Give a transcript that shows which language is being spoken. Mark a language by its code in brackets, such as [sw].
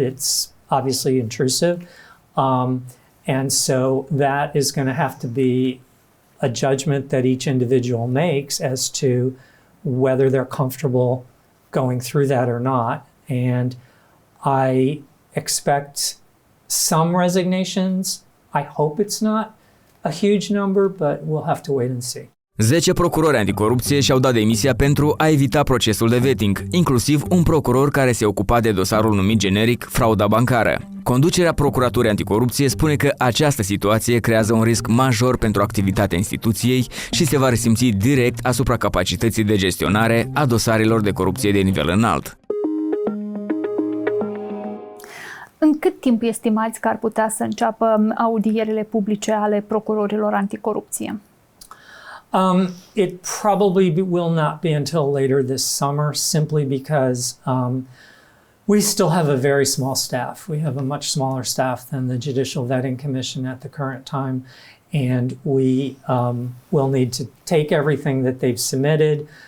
[en] It's obviously intrusive. And so that is going to have to be a judgment that each individual makes as to whether they're comfortable going through that or not. And I expect some resignations. I hope it's not a huge number, but we'll have to wait and see. [ro] 10 procurori anticorupție și-au dat demisia pentru a evita procesul de vetting, inclusiv un procuror care se ocupa de dosarul numit generic frauda bancară. Conducerea Procuraturii Anticorupție spune că această situație creează un risc major pentru activitatea instituției și se va resimți direct asupra capacității de gestionare a dosarelor de corupție de nivel înalt. În cât timp estimați că ar putea să înceapă audierile publice ale procurorilor anticorupție? [en] It probably will not be until later this summer, simply because we still have a very small staff. We have a much smaller staff than the Judicial Vetting Commission at the current time, and we will need to take everything that they've submitted.